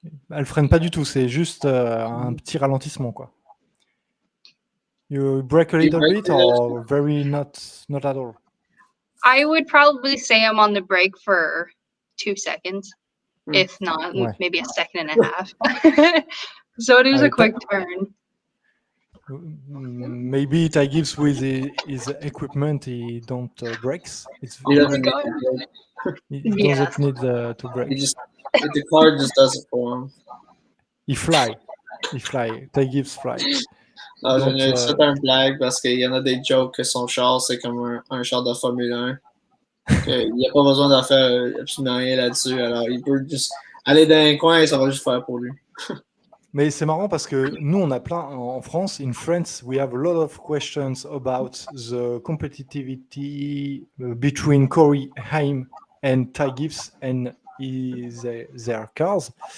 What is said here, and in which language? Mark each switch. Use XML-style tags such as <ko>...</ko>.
<fr>Elle freine pas du tout, c'est juste un petit ralentissement, quoi.</fr> <en>You brake a little bit or very not at all? I would probably say I'm on the brake for 2 seconds, if not maybe a second and a half. So it is a quick turn. Maybe Ty Gibbs with his equipment, he don't brakes. He doesn't need to brake. The car just does it for him. He fly. Ty Gibbs fly.</en> <fr>C'est un blague parce qu'il y en a des jokes que son char, c'est comme un char de Formule 1. Il n'y a pas besoin d'en faire absolument rien là-dessus. Alors, il peut juste aller dans un coin et ça va juste faire pour lui. Mais c'est marrant parce que nous, on a plein en France.</fr> <en>In France, we have a lot of questions about the competitivity between Corey Haim and Ty Gibbs and their cars.</en>